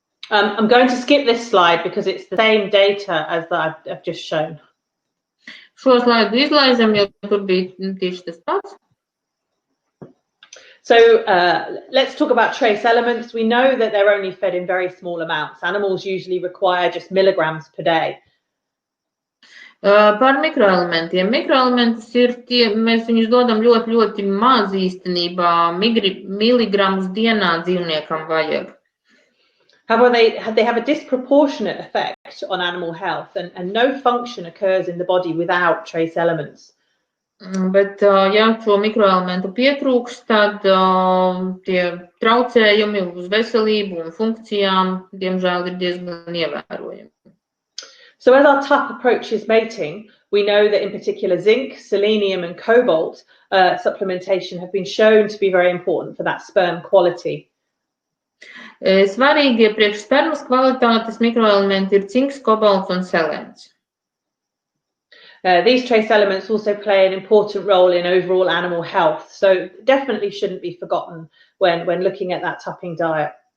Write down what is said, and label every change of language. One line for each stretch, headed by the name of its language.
English: I'm going to skip this slide because it's the same data as that I've just shown.
Latvian: Šo slaidu izlaižam, jo tur bija tieši tas pats.
English: So let's talk about trace elements. We know that they're only fed in very small amounts. Animals usually require just milligrams per day.
Latvian: Par mikroelementiem. Mikroelementus ir tie, mēs viņus dodam ļoti, ļoti maz īstenībā, miligramus dienā dzīvniekam vajag.
English: However, they have a disproportionate effect on animal health, and no function occurs in the body without trace elements.
Latvian: Bet, ja šo mikroelementu pietrūks, tad tie traucējumi uz veselību un funkcijām, diemžēl, ir diezgan ievērojami.
English: So as our TUP approaches mating, we know that in particular zinc, selenium and cobalt supplementation have been shown to be very important for that sperm quality.
Latvian: Svarīgie priekš spermas kvalitātes mikroelementi ir cinks, kobalts un selēns.
English: These trace elements also play an important role in overall animal health, so definitely shouldn't be forgotten when looking at that tupping diet.